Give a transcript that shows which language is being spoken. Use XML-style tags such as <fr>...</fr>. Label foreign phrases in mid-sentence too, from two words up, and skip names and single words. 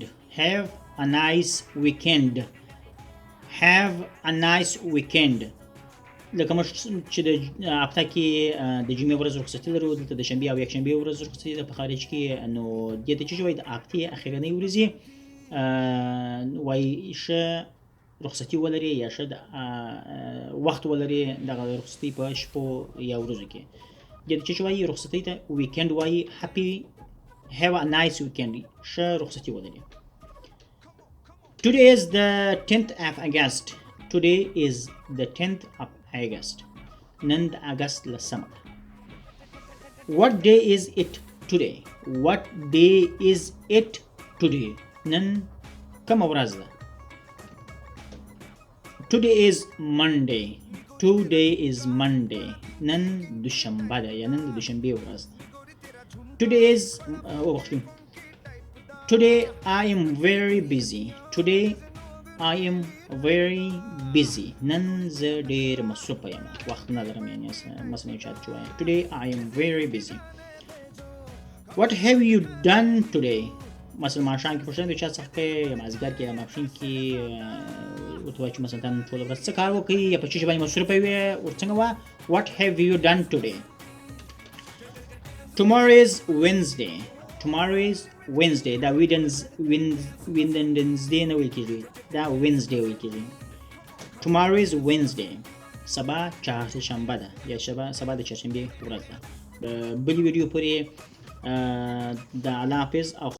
<en>Have a nice weekend. Have a nice weekend.</en> <ps>لکه موږ چې د هفته کې د جمعې ورځ رخصتي لرو دلته د شنبې او یکشنبې ورځ رخصتي ده په خارج کې نو دې ته چې وایي د هفتې اخرنۍ ورځې وایي ښه رخصتي ولري یا ښه وخت ولري دغه رخصتي په شپو یا ورځو کې دې ته چې وایي رخصتي ته ویکند وایي</ps> <en>have a nice weekend.</en> <ps>ښه رخصتي ولري.</ps> <en>Today is the 10th of August. Today is the 10th of August.</en> <ps>نن د اگست لسمه ده.</ps> <en>What day is it today? What day is it today?</en> <ps>نن کومه ورځ ده.</ps> <en>Today is Monday. Today is Monday.</en> <ps>نن دوشنبه ده یا نن د دوشنبې ورځ ده.</ps> <en>Today is Today I am very busy. Today I am very busy.</en> <ps>نن زه ډېر مصروفه یم. وخت نه لرم یعنې مثلا یو چا ته چې وایي</ps> <en>Today I am very busy. What have you done today?</en> <ps>مثلا ماښام کې پوښتنه د چا څخه کوې یا مازدیګر کې یا ماپښین کې ورته وایي چې مثلا ته نن ټوله ورځ څه کار وکړې یا په څه شي باندې مصروفه وې ورته څنګه وایه</ps> <en>What have you done today? Tomorrow is Wednesday. Tomorrow is Wednesday.</en> <ps>دا Wednesday نه ویل کېږي. دا Wednesday ویل کېږي.</ps> <en>tomorrow is Wednesday.</en> <ps>سبا چهارشنبه ده یا سبا د چهارشنبه ورځ ده. بلې ویډیو پورې د الله حافظ او</ps>